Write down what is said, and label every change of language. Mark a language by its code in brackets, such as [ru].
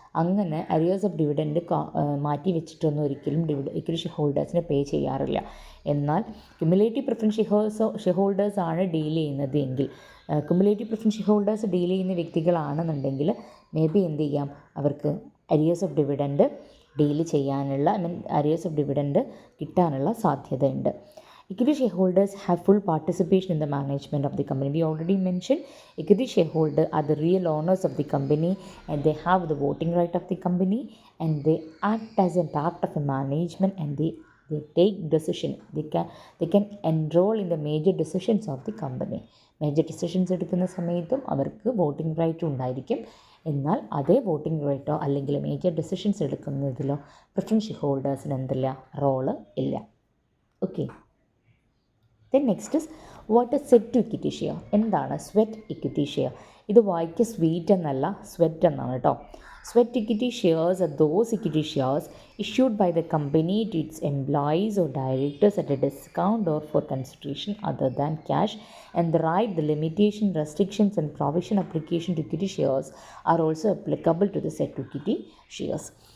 [ml] അങ്ങനെ arrears of dividend മാറ്റി വെച്ചിട്ടൊന്നും ഒരിക്കലും ഇക്വിറ്റി ഷെയർ ഹോൾഡേഴ്സിന് പേ ചെയ്യാറില്ല. എന്നാൽ ക്യുമുലേറ്റീവ് പ്രിഫറൻസ് ഷെയർ ഹോൾഡേഴ്സ് ആണ് ഡീൽ ചെയ്യുന്നത് എങ്കിൽ, cumulative preference share holders deal ചെയ്യുന്ന വ്യക്തികളാണെന്നുണ്ടെങ്കിൽ [en] maybe [ml] എന്ത് ചെയ്യാം? അവർക്ക് arrears of dividend ഡീൽ ചെയ്യാനുള്ള arrears of dividend കിട്ടാനുള്ള സാധ്യതയുണ്ട്. [en] Equity shareholders have full participation in the management of the company. We already mentioned equity shareholders are the real owners of the company and they have the voting right of the company and they act as a part of the management and they take decision. They can enroll in the major decisions of the company. [ml] Major decisions എടുക്കുന്ന സമയത്തും അവർക്ക് voting right ഉണ്ടായിരിക്കും. എന്നാൽ അതേ voting റൈറ്റോ അല്ലെങ്കിൽ major decisions എടുക്കുന്നതിലോ preference share ഹോൾഡേഴ്സിന് എന്തില്ല? Role ഇല്ല. Okay. [en] Then next is what is set to equity share. [ml] എന്താണ് സ്വെറ്റ് ഇക്വിറ്റി ഷെയർ? ഇത് വായിക്ക് സ്വീറ്റ് എന്നല്ല സ്വെറ്റ് എന്നാണ് കേട്ടോ. [en] Sweat equity shares are those equity shares issued by the company to its employees or directors at a discount or for consideration other than cash, and the right, the limitation, restrictions and provision application to equity shares are also applicable to the said equity shares.